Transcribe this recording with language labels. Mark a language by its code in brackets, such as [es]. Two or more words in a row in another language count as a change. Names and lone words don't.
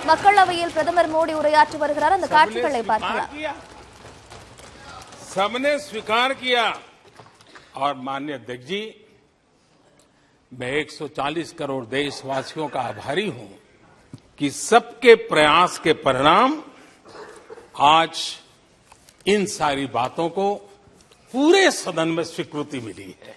[ta] மக்களவையில் பிரதமர் மோடி உரையாற்றி வருகிறார். அந்த காட்சிகளை பார்க்கலாம். [hi] सबने स्वीकार किया और माननीय अध्यक्ष जी, मैं 140 करोड़ देशवासियों का आभारी हूं कि सबके प्रयास के परिणाम आज इन सारी बातों को पूरे सदन में स्वीकृति मिली है।